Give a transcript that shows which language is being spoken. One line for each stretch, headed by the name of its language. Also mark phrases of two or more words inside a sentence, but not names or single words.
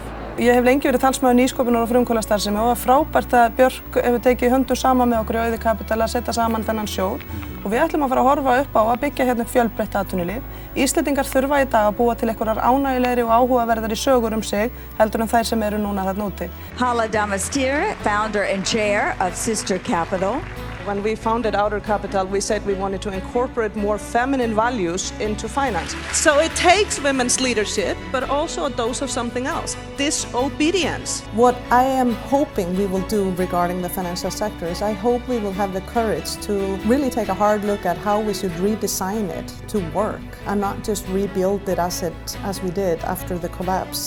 Icelandic: Ég hef lengi verið talsmaður nýsköpunar og frumkvöðlastarfsemi og það var frábært að Björk hefur tekið höndum saman með okkur í Auði Capital að setja saman þennan sjóð og við ætlum að fara að horfa upp á að byggja hérna fjölbreytt atvinnulíf. Íslendingar þurfa í dag að búa til einhverjar ánægjulegri og áhugaverðari sögur sig heldur en þær sem eru núna þarna úti.
English: Hala Damastir, founder and chair of Sister Capital. When we founded Outer Capital, we said we wanted to incorporate more feminine values into finance. So it takes women's leadership, but also a dose of something else, disobedience. What I am hoping we will do regarding the financial sector is I hope we will have the courage to really take a hard look at how we should redesign it to work and not just rebuild it as we did after the collapse.